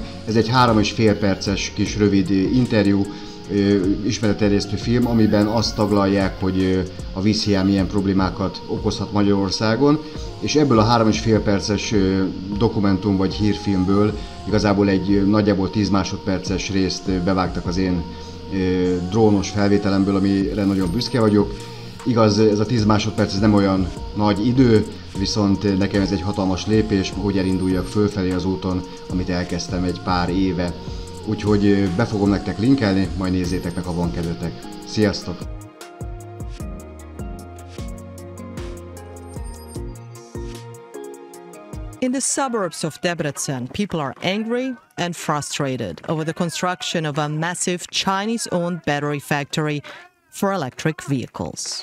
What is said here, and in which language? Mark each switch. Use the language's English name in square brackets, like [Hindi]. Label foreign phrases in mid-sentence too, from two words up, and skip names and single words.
[Hungarian] Ez egy 3,5 perces kis rövid interjú, ismeretterjesztő film, amiben azt taglalják, hogy a vízhiány milyen problémákat okozhat Magyarországon, és ebből a 3,5 perces dokumentum vagy hírfilmből igazából egy nagyjából 10 másodperces részt bevágtak az én drónos felvételemből, amire nagyon büszke vagyok. Igaz, ez a 10 másodperc ez nem olyan nagy idő, viszont nekem ez egy hatalmas lépés, hogy elinduljak fölfelé az úton, amit elkezdtem egy pár éve. Úgyhogy be fogom nektek linkelni, majd nézzétek meg, ha van kedvetek. Sziasztok! [English] In the suburbs of Debrecen, people are angry and frustrated over the construction of a massive Chinese-owned battery factory for electric vehicles.